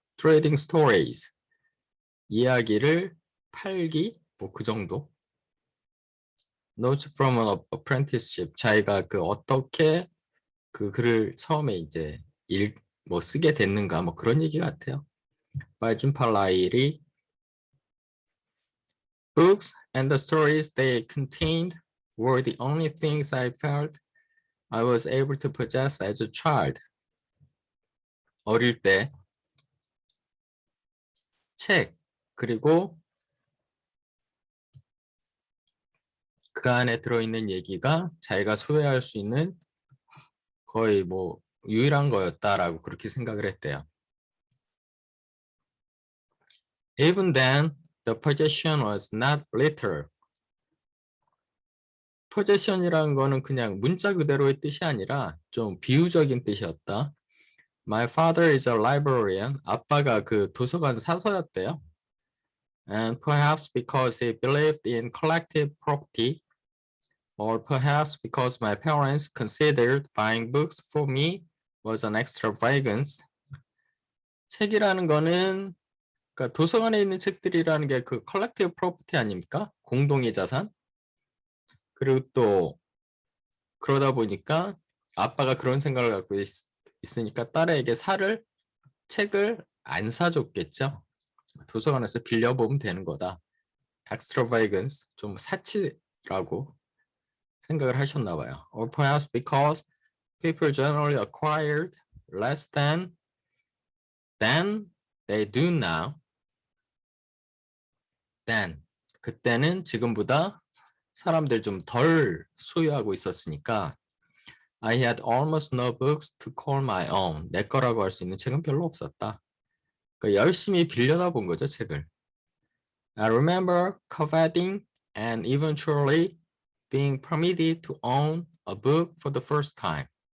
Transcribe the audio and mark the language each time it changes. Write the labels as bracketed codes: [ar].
[ko] Trading Stories 이야기를 팔기 뭐 그 정도. Notes from an Apprenticeship 자기가 그 어떻게 그 글을 처음에 이제 뭐 쓰게 됐는가 뭐 그런 얘기 같아요. [en] 바이준 팔라일이 Books and the stories they contained were the only things I felt I was able to possess as a child. [ko] 어릴 때 책, 그리고 그 안에 들어있는 얘기가 자기가 소유할 수 있는 거의 뭐 유일한 거였다라고 그렇게 생각을 했대요. [en] Even then, the possession was not literal. [ko] possession이라는 거는 그냥 문자 그대로의 뜻이 아니라 좀 비유적인 뜻이었다. [en] My father is a librarian. [ko] 아빠가 그 도서관 사서였대요. [en] And perhaps because he believed in collective property, or perhaps because my parents considered buying books for me was an extravagance. [ko] 책이라는 거는 그러니까 도서관에 있는 책들이라는 게 그 collective property 아닙니까? 공동의 자산. 그리고 또 그러다 보니까 아빠가 그런 생각을 갖고 있으니까 딸에게 책을 안 사줬겠죠. 도서관에서 빌려보면 되는 거다. extravagance, 좀 사치라고 생각을 하셨나 봐요. [en] Or perhaps because people generally acquired less than they do now. [ko] 그때는 지금보다 사람들 좀 덜 소유하고 있었으니까 [en] I had almost no books to call my own. [ko] 내 거라고 할 수 있는 책은 별로 없었다. 그러니까 열심히 빌려다 본 거죠, 책을. [en] I remember coveting and eventually being permitted to own a book for the first time.